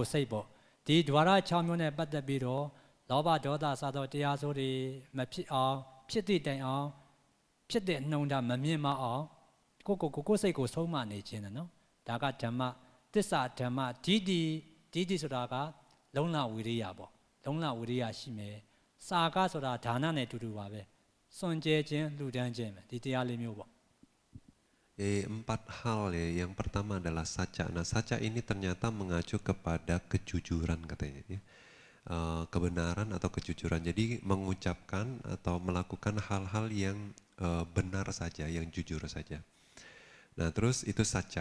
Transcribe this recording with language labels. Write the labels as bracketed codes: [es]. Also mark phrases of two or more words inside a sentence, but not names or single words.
[my] စိတ်ပေါ့ဒီဒွါရ6မျိုးနဲ့ပတ်သက်ပြီးတော့လောဘဒေါသစသောတရားစိုးတွေမဖြစ်အောင်ဖြစ်သည့်တိုင်အောင်ဖြစ်တဲ့နှုံတာမမြင်မအောင်ကိုယ်စိတ်ကိုဆုံးမနေခြင်းတယ်နော်ဒါကဓမ္မသစ္စာဓမ္မဒိဋ္ဌိဆိုတာကလုံလဝိရိယပေါ့လုံလဝိရိယရှိမယ်စာကဆိုတာဒါနနဲ့တူတူပါပဲစွန့်ကြဲခြင်းလှူဒန်းခြင်းပဲဒီတရားလေးမျိုးပေါ့ [id] 4 hal ya. Yang pertama adalah saca. Nah, saca ini ternyata mengacu kepada kejujuran katanya ya. Kebenaran atau kejujuran. Jadi mengucapkan atau melakukan hal-hal yang benar saja, yang jujur saja. Nah, terus itu saca.